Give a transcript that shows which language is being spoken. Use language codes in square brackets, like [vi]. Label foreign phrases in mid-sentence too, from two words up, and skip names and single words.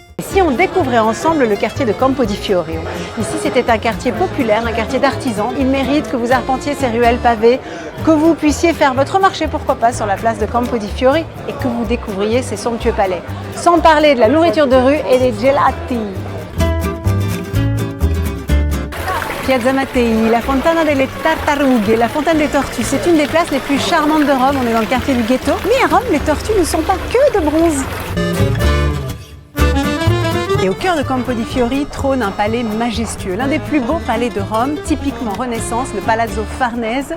[fr] si on découvrait ensemble le quartier de Campo di Fiori. Ici, c'était un quartier populaire, un quartier d'artisans. Il mérite que vous arpentiez ces ruelles pavées, que vous puissiez faire votre marché, pourquoi pas, sur la place de Campo di Fiori et que vous découvriez ces somptueux palais. Sans parler de la nourriture de rue et des gelati. Piazza Mattei, la Fontana delle Tartarughe, la fontaine des tortues. C'est une des places les plus charmantes de Rome. On est dans le quartier du ghetto. Mais à Rome, les tortues ne sont pas que de bronze. Et au cœur de Campo di Fiori trône un palais majestueux, l'un des plus beaux palais de Rome, typiquement Renaissance, le Palazzo Farnese.